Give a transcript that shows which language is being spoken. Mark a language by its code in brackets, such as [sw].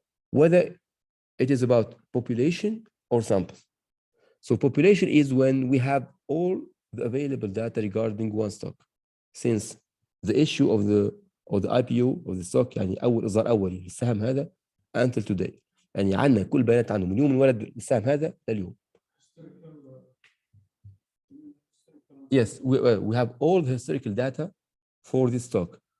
[en] Whether it is about population or sample. So population is when we have all the available data regarding one stock. Since the issue of the IPO of the stock، [ar] يعني أول إصدار أولي للسهم هذا [en] until today. [ar] يعني عندنا كل بيانات عنه من يوم انولد السهم هذا لليوم. [en] Yes, we have all the historical data for this stock.